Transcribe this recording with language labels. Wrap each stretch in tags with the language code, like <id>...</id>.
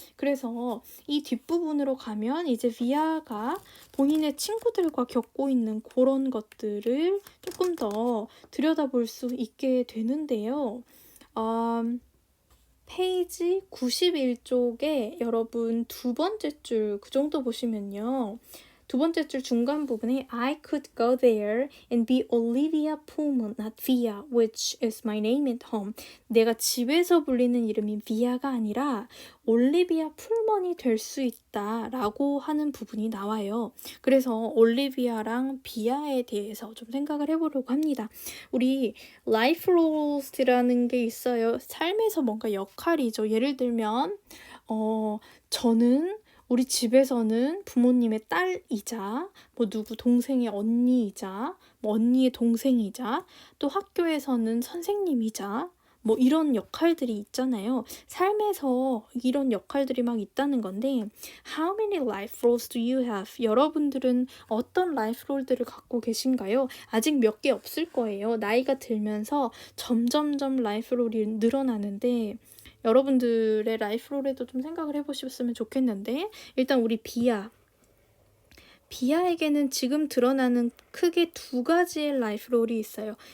<ko>그래서 이 뒷부분으로 가면 이제 비아가 본인의 친구들과 겪고 있는 그런 것들을 조금 더 들여다볼 수 있게 되는데요. 페이지 91쪽에 여러분 두 번째 줄 그 정도 보시면요. 두 번째 줄 중간 부분에</ko> <en>I could go there and be Olivia Pullman, not Via, which is my name at home.</en> <ko>내가 집에서 불리는 이름이 비아가 아니라 올리비아 풀먼이 될 수 있다 라고 하는 부분이 나와요. 그래서 올리비아랑 비아에 대해서 좀 생각을 해보려고 합니다. 우리 라이프 롤스라는 게 있어요. 삶에서 뭔가 역할이죠. 예를 들면 저는 우리 집에서는 부모님의 딸이자 뭐 누구 동생의 언니이자 뭐 언니의 동생이자 또 학교에서는 선생님이자 뭐 이런 역할들이 있잖아요. 삶에서 이런 역할들이 막 있다는 건데</ko> <en>How many life roles do you have?</en> <ko>여러분들은 어떤 라이프 롤들을 갖고 계신가요? 아직 몇 개 없을 거예요. 나이가 들면서 점점점 라이프 롤이 늘어나는데 여러분들의 라이프 롤에도 좀 생각을 해보셨으면 좋겠는데 일단 우리 비아에게는 지금 드러나는 크게 두 가지의 라이프 롤이 있어요.</ko>